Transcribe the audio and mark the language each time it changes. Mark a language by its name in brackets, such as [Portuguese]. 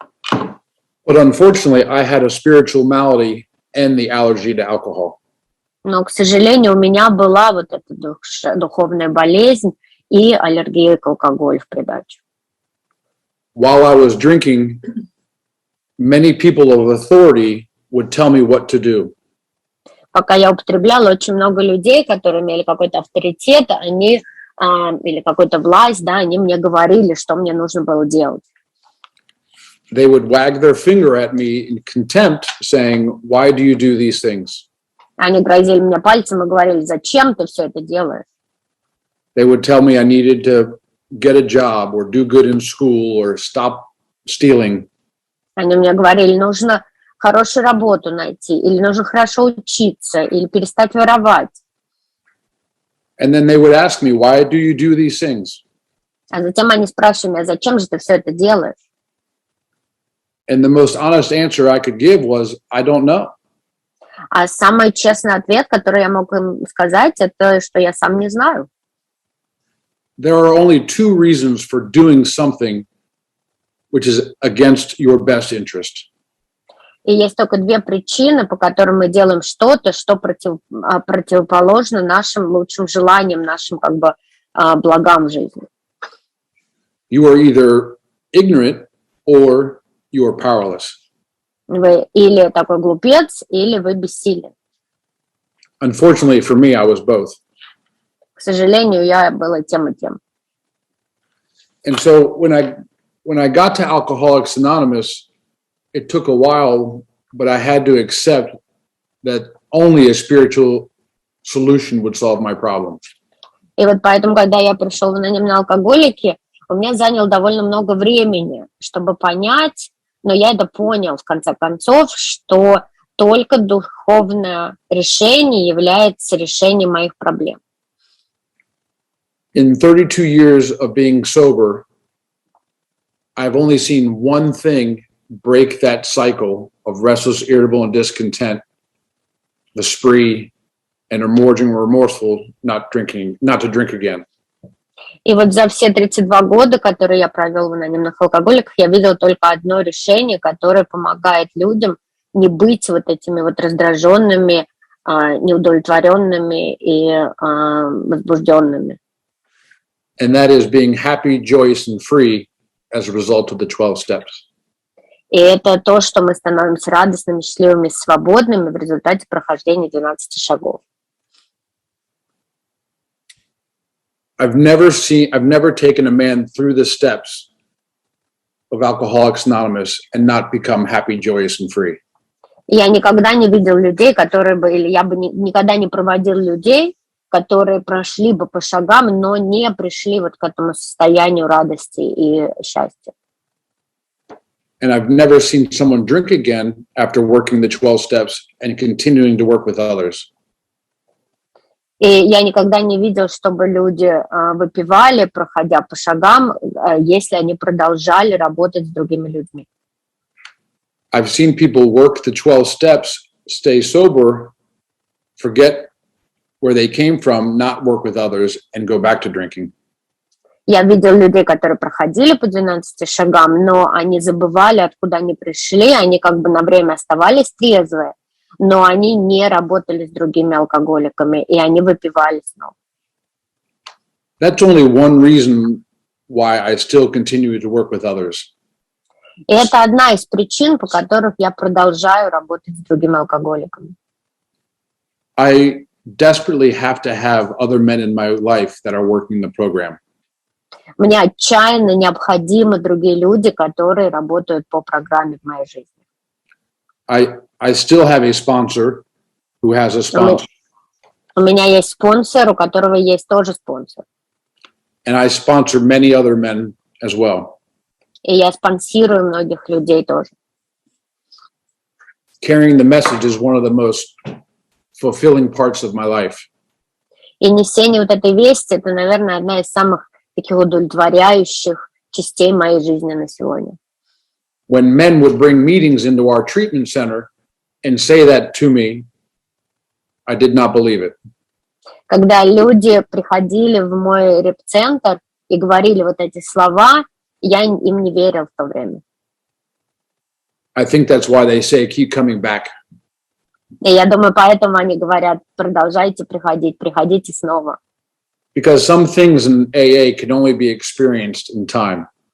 [English] But unfortunately, I had a spiritual malady and the allergy to alcohol. [Russian] Но, к сожалению, у меня была вот эта духовная болезнь и аллергия к алкоголю в придачу. [English] While I was drinking, many people of authority would tell me what to do. [Russian] Пока я употребляла, очень много людей, которые имели какой-то авторитет, они или какую-то власть, да, они мне говорили, что мне нужно было делать. [English] They would wag their finger at me in contempt, saying, "Why do you do these things?" [Russian] Они грозили мне пальцем и говорили, зачем ты все это делаешь? [English] They would tell me I needed to get a job or do good in school or stop stealing. [Russian] Они мне говорили, нужно хорошую работу найти, или нужно хорошо учиться, или перестать воровать. [English] And then they would ask me, "Why do you do these things?" [Russian] А затем они спрашивают меня, зачем же ты все это делаешь? [English] And the most honest answer I could give was, "I don't know." [Russian] А самый честный ответ, который я мог им сказать, это, что я сам не знаю. [English] There are only two reasons for doing something which is against your best interest. [Russian] И есть только две причины, по которым мы делаем что-то, что противоположно нашим лучшим желаниям, нашим как бы благам в жизни. [English] You are either ignorant or you are powerless. [Russian] Вы или такой глупец, или вы бессилен. [English] Unfortunately for me, I was both. [Russian] К сожалению, я была тем и тем. [English] And so when I got to Alcoholics Anonymous, it took a while, but I had to accept that only a spiritual solution would solve my problem. [Russian] И вот поэтому, когда я пришел в анонимные алкоголики, у меня заняло довольно много времени, чтобы понять, но я это понял в конце концов, что только духовное решение является решением моих проблем. [English] In 32 years of being sober, I've only seen one thing break that cycle of restless, irritable, and discontent, the spree, and emerging remorseful, not to drink again. [Russian] И вот за все 32 года, которые я провел в анонимных алкоголиках, я видел только одно решение, которое помогает людям не быть вот этими вот раздраженными, неудовлетворенными и возбужденными. [English] And that is being happy, joyous, and free as a result of the 12 steps. [Russian] И это то, что мы становимся радостными, счастливыми, свободными в результате прохождения 12 шагов. [English] I've never taken a man through the steps of Alcoholics Anonymous and not become happy, joyous, and free. [Russian] Я никогда не видел людей, которые бы, или я бы никогда не проводил людей, которые прошли бы по шагам, но не пришли вот к этому состоянию радости и счастья. [English] And I've never seen someone drink again after working the 12 steps and continuing to work with others. [Russian] И я никогда не видел, чтобы люди выпивали, проходя по шагам, если они продолжали работать с другими людьми. [English] I've seen people work the 12 steps, stay sober, forget where they came from, not work with others, and go back to drinking. [Russian] Я видел людей, которые проходили по 12 шагам, но они забывали, откуда они пришли, они как бы на время оставались трезвые, но они не работали с другими алкоголиками, и они выпивали снова. [English] That's only one reason why I still continue to work with others. [Russian] И это одна из причин, по которых я продолжаю работать с другими алкоголиками. [English] I desperately have to have other men in my life that are working the program. [Russian] Мне отчаянно необходимы другие люди, которые работают по программе в моей жизни. [English] I still have a sponsor who has a sponsor. [Russian] У меня есть спонсор, у которого есть тоже спонсор. [English] And I sponsor many other men as well. [Russian] И я спонсирую многих людей тоже. [English] Carrying the message is one of the most fulfilling parts of my life. [Russian] И несение вот этой вести, это, наверное, одна из самых таких удовлетворяющих частей моей жизни на сегодня. [English] When men would bring meetings into our treatment center and say that to me, I did not believe it. [Russian] Когда люди приходили в мой реп-центр и говорили вот эти слова, я им не верил в то время. [English] I think that's why they say keep coming back. [Russian] И я думаю, поэтому они говорят, продолжайте приходить, приходите снова. [English] Because some things in AA can only be experienced in time.